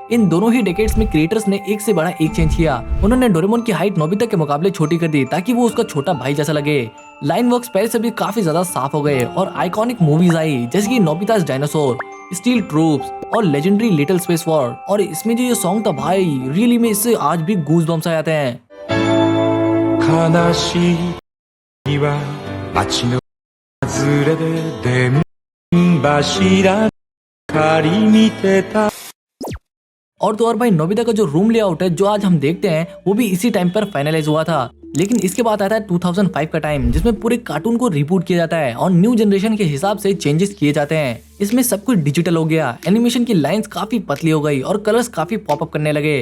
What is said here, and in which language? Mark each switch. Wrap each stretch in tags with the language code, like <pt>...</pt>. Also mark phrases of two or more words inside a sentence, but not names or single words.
<hi>इन दोनों ही डेकेड्स में क्रिएटर्स ने एक से बड़ा एक चेंज किया। उन्होंने डोरेमोन की हाइट नोबिता के मुकाबले छोटी कर दी ताकि वो उसका छोटा भाई जैसा लगे।</hi> <en>line works</en> <hi>पहले से भी काफी ज्यादा साफ हो गए और</hi> <en>iconic movies</en> <hi>आई जैसे कि नोबिता's डायनासोर, स्टील ट्रूप्स और लेजेंडरी लिटिल स्पेस वॉर। और इसमें जो ये सॉन्ग था भाई रियली में इससे आज भी</hi> <en>goose bumps</en> <hi>आ जाते हैं।</hi> <ja>悲しい日は街の外れで電柱借り見てた</ja> <hi>और तो और भाई नोबिता का जो</hi> <en>room layout</en> <hi>है जो आज हम देखते हैं वो भी इसी टाइम पर फाइनलाइज हुआ था। लेकिन इसके बाद आता है 2005 का टाइम जिसमें पूरे कार्टून को रिबूट किया जाता है और</hi> <en>new generation</en> <hi>के हिसाब से चेंजेस किए जाते हैं। इसमें सब कुछ डिजिटल हो गया, एनिमेशन की लाइंस काफी पतली हो गई और कलर्स काफी पॉपअप करने लगे।</hi>